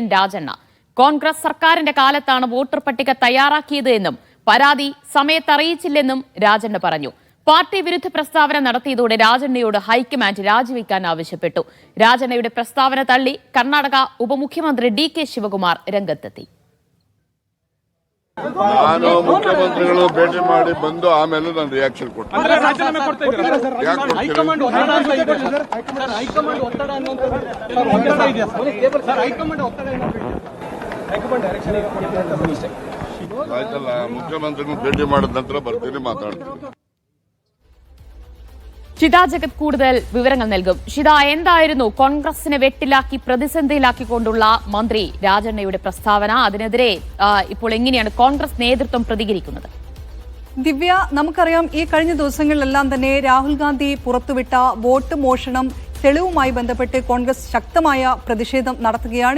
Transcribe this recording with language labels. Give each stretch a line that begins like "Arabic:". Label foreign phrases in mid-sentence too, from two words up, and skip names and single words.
Malayalam: രാജണ്ണ. കോൺഗ്രസ് സർക്കാരിന്റെ കാലത്താണ് വോട്ടർ പട്ടിക തയ്യാറാക്കിയത് എന്നും പരാതി സമയത്തറിയിച്ചില്ലെന്നും രാജണ്ണ പറഞ്ഞു. പാർട്ടി വിരുദ്ധ പ്രസ്താവന നടത്തിയതോടെ രാജണ്ണയോട് ഹൈക്കമാൻഡ് രാജിവെക്കാൻ ആവശ്യപ്പെട്ടു. രാജണ്ണയുടെ പ്രസ്താവന തള്ളി കർണാടക ഉപമുഖ്യമന്ത്രി ഡി.കെ. ಶಿವಕುಮಾರ್ രംഗത്തെത്തി.
Kannada: ನಾನು ಮುಖ್ಯಮಂತ್ರಿಗಳು ಭೇಟಿ ಮಾಡಿ ಬಂದು ಆಮೇಲೆ ನಾನು ರಿಯಾಕ್ಷನ್ ಕೊಡ್ತೀನಿ. ಆಯ್ತಲ್ಲ, ಮುಖ್ಯಮಂತ್ರಿಗಳು ಭೇಟಿ ಮಾಡಿದ ನಂತರ ಬರ್ತೀನಿ, ಮಾತಾಡ್ತೀನಿ.
Malayalam: ഷിത ജഗത് കൂടുതൽ വിവരങ്ങൾ നൽകും. ഷിത, എന്തായിരുന്നു കോൺഗ്രസിനെ വെട്ടിലാക്കി പ്രതിസന്ധിയിലാക്കിക്കൊണ്ടുള്ള മന്ത്രി രാജണ്ണയുടെ പ്രസ്താവന? അതിനെതിരെ ഇപ്പോൾ എങ്ങനെയാണ് കോൺഗ്രസ് നേതൃത്വം പ്രതികരിക്കുന്നത്? ദിവ്യ, നമുക്കറിയാം ഈ കഴിഞ്ഞ ദിവസങ്ങളിലെല്ലാം തന്നെ രാഹുൽ ഗാന്ധി പുറത്തുവിട്ട വോട്ട് മോഷണം തെളിവുമായി ബന്ധപ്പെട്ട് കോൺഗ്രസ് ശക്തമായ പ്രതിഷേധം നടത്തുകയാണ്.